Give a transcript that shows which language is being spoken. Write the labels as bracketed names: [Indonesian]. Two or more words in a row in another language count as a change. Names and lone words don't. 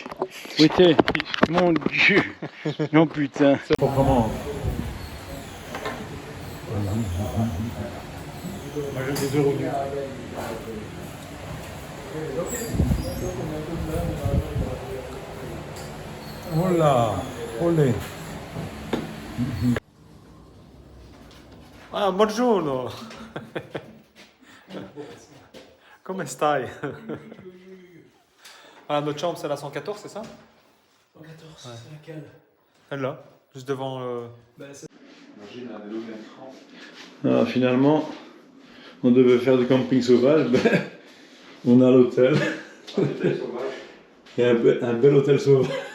[French] Oui, t'es. Mon Dieu. Non, putain. Proprement. Moi, j'ai des euros. Oh là, olé. [Italian] Ah, buongiorno. Come stai? [French] Ah, notre chambre, c'est la 114, c'est ça? 114, c'est laquelle? Elle là, juste devant Ah, finalement, on devait faire du camping sauvage. Ben, on a l'hôtel. Et un bel hôtel sauvage.